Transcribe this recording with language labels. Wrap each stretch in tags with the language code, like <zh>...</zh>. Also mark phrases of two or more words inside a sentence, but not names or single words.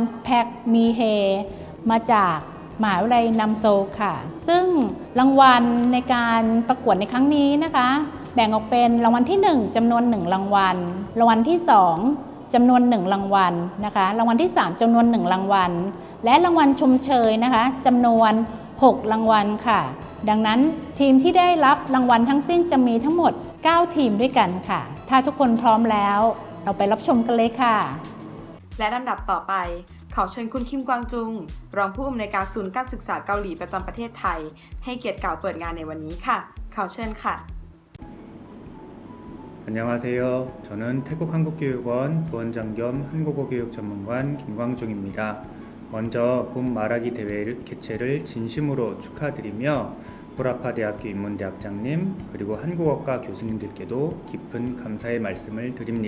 <th>แพกมีเฮมาจากมหาวิทยาลัยนัมโซลค่ะซึ่งรางวัลในการประกวดในครั้งนี้นะคะแบ่งออกเป็นรางวัลที่1จำนวน1รางวัลรางวัลที่2จำนวน1รางวัลนะคะรางวัลที่3จำนวน1รางวัลและรางวัลชมเชยนะคะจำนวน6รางวัลค่ะดังนั้นทีมที่ได้รับรางวัลทั้งสิ้นจะมีทั้งหมด9ทีมด้วยกันค่ะถ้าทุกคนพร้อมแล้วเราไปรับชมกันเลยค่ะ และลำดับต่อไปขอเชิญคุณคิมกวางจุงรองผู้อำนวยการศูนย์การศึกษาเกาหลีประจำประเทศไทยให้เกียรติกล่าวเปิดงานในวันนี้ค่ะขอเชิญค่ะ</th> <ko>안녕하세요. 저는 태국한국교육원 부원장 겸 한국어교육전문관 김광중입니다. 먼저 본 말하기 대회 개최를 진심으로 축하드리며 보라파대학교 인문대학장님 그리고 한국어과 교수님들께도 깊은 감사의 말씀을 드립니다.</ko>